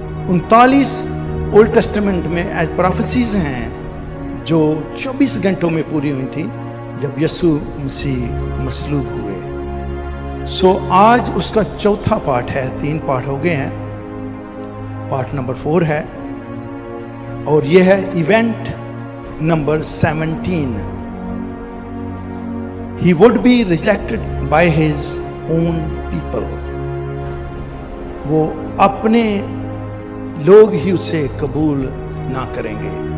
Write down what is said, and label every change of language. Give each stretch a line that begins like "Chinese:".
Hindi: 39 old testament में as prophecies हैं जो 24 घंटों में पूरी हुई थी जब यीशु मसीह मसलूब हुए। सो आज उसका चौथा पार्ट है। 3 पार्ट हो गए हैं, पार्ट नंबर 4 है और यह है event number 17।
English: He would be rejected by his own people.
Hindi: वो अपने लोग ही उसे कबूल ना करेंगे।